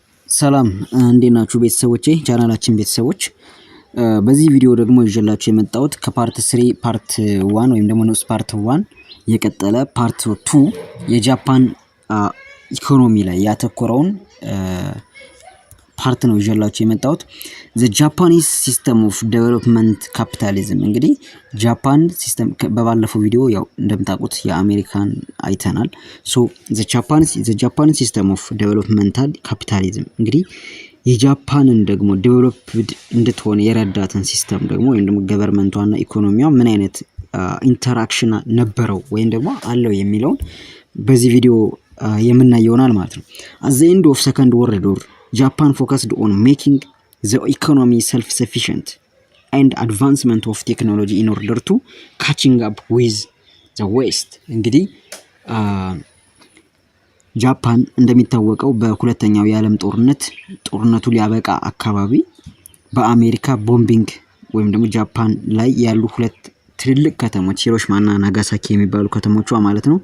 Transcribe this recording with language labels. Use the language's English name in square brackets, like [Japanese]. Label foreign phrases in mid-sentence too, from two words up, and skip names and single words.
[Amharic] ሰላም እንዴት ናችሁ ቤተሰቦቼ ቻናላችን ቤተሰቦች በዚህ ቪዲዮ ደግሞ ይዤላችሁ የመጣሁት ከፓርት 3 ፓርት 1 ወይም ደግሞ ንዑስ ፓርት 1 የቀጠለ ፓርት 2 የጃፓን ኢኮኖሚ ላይ ያተኮረውን ፓርት ነው ይዤላችሁ የመጣሁት [English] the Japanese system of development capitalism [Amharic] እንግዲህ ጃፓን ሲስተም በባለፈው ቪዲዮ ያው እንደምታውቁት የአሜሪካን አይተናል [English] so the Japan system of developmental capitalism [Amharic] እንግዲህ የጃፓንን ደግሞ ዴቨሎፕድ እንድትሆን የረዳትን ሲስተም ደግሞ ወይም ደግሞ ገቨርንመንቷና ኢኮኖሚዋ ምን አይነት ኢንተራክሽን ነበረው ወይም ደግሞ አለው የሚለውን በዚህ ቪዲዮ የምናየው ይሆናል ማለት ነው [English] at the end of second world war Japan focused on making the economy self-sufficient and advancement of technology in order to catching up with the West. [Amharic] እንግዲህ ጃፓን እንደሚታወቀው በሁለተኛው የዓለም ጦርነቱ ሊያበቃ አካባቢ በአሜሪካ ቦምቢንግ ወይም ደግሞ ጃፓን ላይ ያሉ ሁለት ትልልቅ ከተሞች ሂሮሺማና ናጋሳኪ የሚባሉ ከተሞቿ ማለት ነው